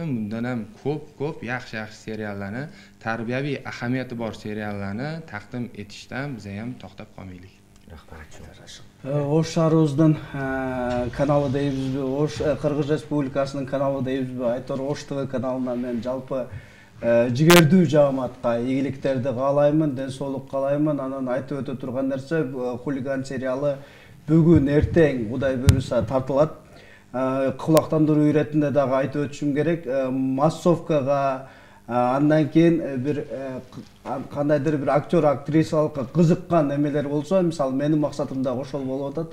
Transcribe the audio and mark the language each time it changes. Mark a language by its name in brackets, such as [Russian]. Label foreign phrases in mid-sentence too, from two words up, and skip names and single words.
[Uzbek] Bundan ham ko'p yaxshi seriallarni, tarbiyaviy ahamiyati bor seriallarni taqdim etishdan biz ham to'xtab qolmaylik. O'sh shahribizning kanali deymizmi, O'sh Qirg'iz Respublikasining kanali deymizmi, aytор O'sh TV kanalidan men [Kyrgyz] жалпы жигердүү жамаатка ийгиликтерди каалаймын, ден соолук каалаймын. Анан айтып өтө турган нерсе, Хулиган сериалы бүгүн эртең Кудай буйруса тартылат. Кулактандыруу иретинде дагы айтып өтүшүм керек. Массовкага андан кийин бир кандайдыр бир актер, актрисалыкка кызыккан эмелер болсо, мисалы менин максатым дагы ошол болуп атат.